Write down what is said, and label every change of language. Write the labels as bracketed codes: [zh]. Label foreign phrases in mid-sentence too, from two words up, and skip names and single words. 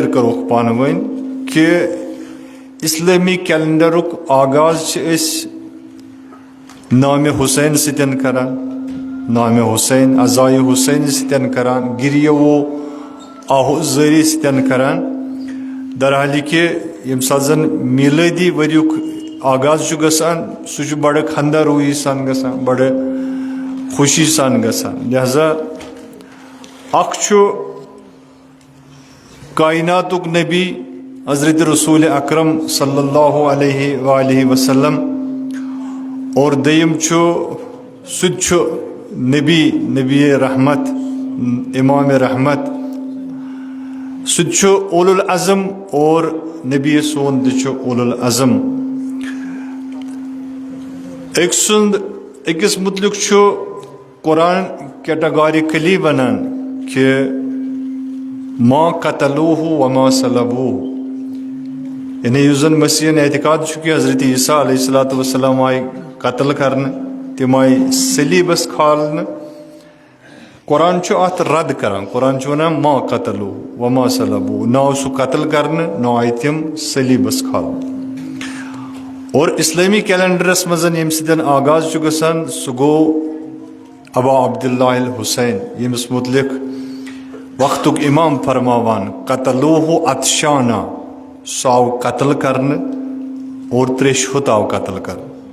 [ks] کروکھ پانہٕ ؤنۍ کہِ اسلٲمی کیلنڈرُک آغاز چھِ أسۍ نامہِ حسین سۭتۍ کران نامہِ حسین عزایہِ حسین سۭتۍ کران گریہ و آہوزٲری سۭتۍ کران درحالہِ کہِ ییٚمہِ ساتہٕ زن میٖلٲدی ؤریُک آغاز چھُ گژھان سُہ چھُ بڑٕ خندا روٗیی سان گژھان بڑٕ خوشی سان گژھان لہذا اکھ چھُ کائناتُک نبی حضرت رسول اکرم [ar] صلی اللہ علیہ وآلہ وسلم [ks] اور دوٚیِم چھُ سُہ تہِ چھُ نبی رحمت امام رحمت سُہ تہِ چھُ [ar] اولو العظم [ks] اور نبی سون تہِ چھُ [ar] اولو العظم [ks] أکِس متعلق چھُ قرآن کیٹاگارِکلی ونان کہِ [ar] ما قتلوہ وما صلبوہ [ks] یعنی یُس زن مسیحن اعتقاد چھُ کہِ حضرت عیسیٰ [ar] علیہ الصلوۃ والسلام [ks] آیہِ قتل کرنہٕ تِم آیہِ صلیٖبس کھالنہٕ قرآن چھُ اتھ رد کران قرآن چھُ ونان [ar] ما قتلوہ وما صلبوہ [ks] نہ آو سُہ قتل کرنہٕ نہ آیہِ تِم صلیٖبس کھالنہٕ اور اسلٲمی کیلنڈرس منٛز ییٚمہِ سۭتۍ آغاز چھُ گژھان سُہ گوٚو ابا عبداللہ الحسین ییٚمِس متعلق وقتُک امام فرماوان [ar] قتلوہ عطشانہ [ks] سُہ آو قتل کرنہٕ اور تریشہِ ہوٚت آو قتل کرنہٕ